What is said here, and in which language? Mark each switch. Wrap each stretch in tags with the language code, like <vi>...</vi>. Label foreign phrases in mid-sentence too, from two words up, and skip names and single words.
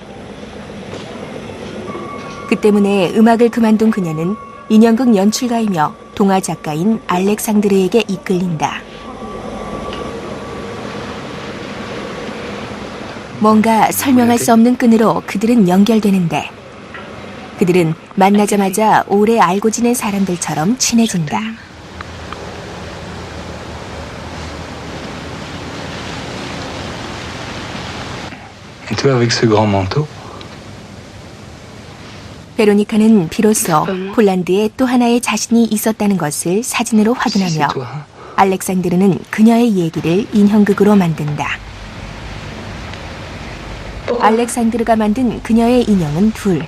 <ko>그 때문에 음악을 그만둔 그녀는 인형극 연출가이며 동화 작가인 알렉상드르에게 이끌린다. 뭔가 설명할 수 없는 끈으로 그들은 연결되는데 그들은 만나자마자 오래 알고 지낸 사람들처럼 친해진다.</ko> <fr>Tu vois, avec ce grand manteau.</fr> <ko>베로니카는 비로소 폴란드에 또 하나의 자신이 있었다는 것을 사진으로 확인하며 알렉산드르는 그녀의 얘기를 인형극으로 만든다. 알렉산드르가 만든 그녀의 인형은 둘.</ko>